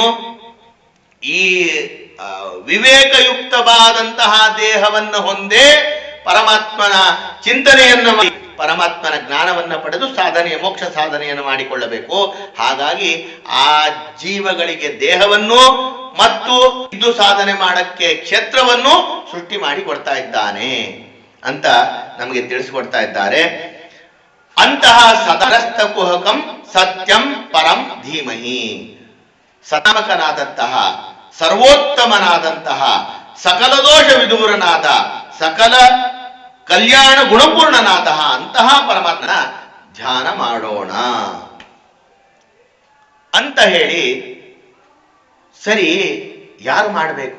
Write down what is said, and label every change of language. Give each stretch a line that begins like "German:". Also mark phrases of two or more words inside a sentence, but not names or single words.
Kannada: ಈ ವಿವೇಕಯುಕ್ತವಾದಂತಹ ದೇಹವನ್ನು ಹೊಂದೇ ಪರಮಾತ್ಮನ ಚಿಂತನೆಯನ್ನು ಮಾಡಿ ಪರಮಾತ್ಮನ ಜ್ಞಾನವನ್ನ ಪಡೆದು ಮೋಕ್ಷ ಸಾಧನೆಯನ್ನು ಮಾಡಿಕೊಳ್ಳಬೇಕು. ಹಾಗಾಗಿ ಆ ಜೀವಗಳಿಗೆ ದೇಹವನ್ನು ಮತ್ತು ಇದು ಸಾಧನೆ ಮಾಡಕ್ಕೆ ಕ್ಷೇತ್ರವನ್ನು ಸೃಷ್ಟಿ ಮಾಡಿ ಕೊಡ್ತಾ ಇದ್ದಾನೆ ಅಂತ ನಮಗೆ ತಿಳಿಸಿಕೊಡ್ತಾ ಇದ್ದಾರೆ.
Sanskrit: ಅಂತಹ ಸದರಸ್ಥ ಕುಹಕಂ ಸತ್ಯಂ ಪರಂ ಧೀಮಹಿ,
Kannada: ಸನಾಮಕನಾದಂತಹ ಸರ್ವೋತ್ತಮನಾದಂತಹ ಸಕಲ ದೋಷ ವಿದೂರನಾದ ಸಕಲ ಕಲ್ಯಾಣ ಗುಣಪೂರ್ಣನಾದ ಅಂತಹ ಪರಮಾತ್ಮನ ಧ್ಯಾನ ಮಾಡೋಣ ಅಂತ ಹೇಳಿ, ಸರಿ ಯಾರು ಮಾಡಬೇಕು?